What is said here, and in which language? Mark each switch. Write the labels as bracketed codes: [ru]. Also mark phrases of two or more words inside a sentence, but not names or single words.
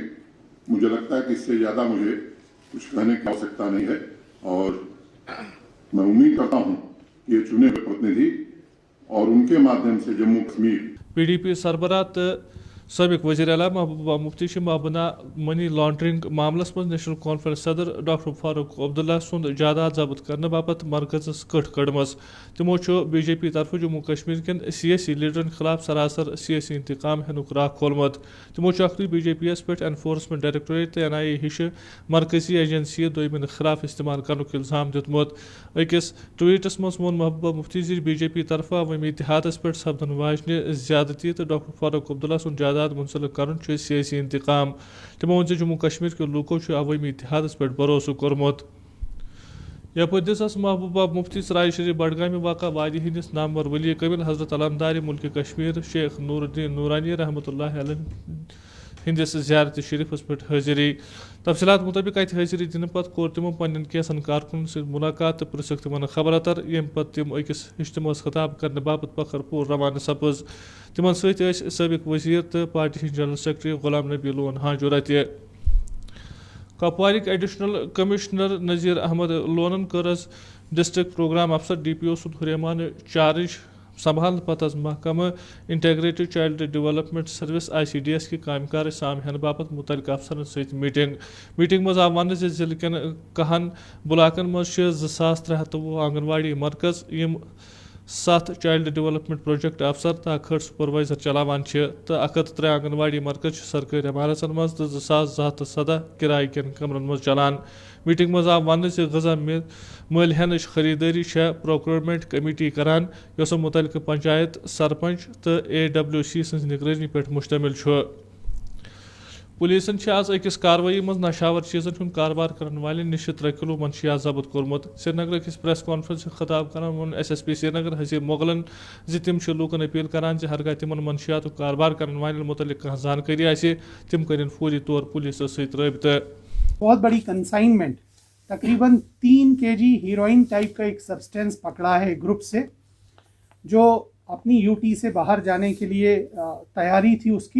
[hi] मुझे लगता है कि इससे ज्यादा मुझे कुछ कहने की आवश्यकता नहीं है, और मैं उम्मीद करता हूं कि ये चुने हुए प्रतिनिधि और उनके माध्यम से जम्मू कश्मीर [ks] PDP सरबराह तो सबक वज़ीर आला महबूबा मुफ्ती माबना [en] money laundering [ks] मामलस मज नेशनल कॉन्फ्रेंस सदर डॉक्टर फारूक अब्दुल्ला सुंद जायदाद जब्त करने बापत मरकज़स कट कड़मस। तिमो BJP तरफ जम्मू कश्मीर कन सियासी लीडरन खिलाफ सरासर सियासी इंतकाम हेनुक राह खोलमत। तिमो BJP पे एनफोर्समेंट डायरेक्टोरेट तो NIA हिश मरकजी एजेंसी दोयमिन खिलाफ इस्तेमाल करनुक इल्जाम दितमुत। अकिस ट्वीटस मज वोन महबूबा मुफ्ती BJP तरफ अवामी इतिहादस पे सपदन वाजन ज्यादती तो डॉक्टर फारूक अब्दुल्ला सुंद जायदाद मुंसलिक कर सियासी इंतकाम। तमो वो जम्मू कश्मीर के लूको अवामी इतिहादस पे भरोसा कोर्मुत। यपर दिस महबूबा मुफ्ती राय शरीफ बडगाम वाक़ा वादी हंदिस नामवर वली कबिल हजरत अलमदारी मुल्क कश्मीर शेख नूरुद्दीन नूरानी रहमतुल्लाह अलैह हंदिस ज़ियारत शरीफस पे हाजिरी। तफसीलात मुताबिक अत हाजिरी दिन पत कोर तिमो पन्न कैसन कारकुन से मुलाकात तो पृछक तिमन खबर अतर, यम पत तिम अकिस इज्तिमास खिताब करने बापत पखरपुर रवाना सपज। तिमन सत सबक वजीर तो पार्टी जनरल सेक्रेटरी गुलाम नबी लोन हाजुर अत। कपवारिक [en] additional commissioner [ks] नज़ीर अहमद लोनन कर [en] district programme officer [ks] DPO सुद हुरैमान चार्ज संभाल पत महकमा इंटेग्रेटेड चाइल्ड डेवलपमेंट सर्विस ICDS की कामकार साम हेन बापत मुतल्लिक अफसरन सहित मीटिंग मज आव वन जिले कन कहन ब्लाकन मज 2323 आंगनवाड़ी मरकज यम 7 [en] child development project officer [ks] तो 1 सुपरवाइजर चलावान तो 103 आंगनवाड़ी मरकज सरकारी इमारतन मज तो 2217 किराए कन कमरन मज चलान। मीटिंग मज आव वन गजा मल हेन खरीदारी [en] procurement committee [ks] करान यस मुतल्लिक पंचायत सरपंच तो AWC सज निगरानी पे मुश्तमिल। पुलिसन आज अकिस कार्रवाई मज नशावर चीजन हूं कारोबार करने वाले निश 3 किलो मंशियात जब्त कोर्मुत। श्रीनगर किस [en] press conference [ks] खिताब कर वो SSP श्रीनगर हसीब मुगलन तिम लूकन अपील करान हरगा तिमन मंशियात कारोबार करने वाले मुतल्लिक कह जानकारी आसे तिम करें फौरी तौर पुलिस सहित रब्ता। [hi] बहुत बड़ी कंसाइनमेंट तकरीबन 3 kg हीरोइन टाइप का एक सब्सटेंस पकड़ा है ग्रुप से, जो अपनी UT से बाहर जाने के लिए तैयारी थी उसकी।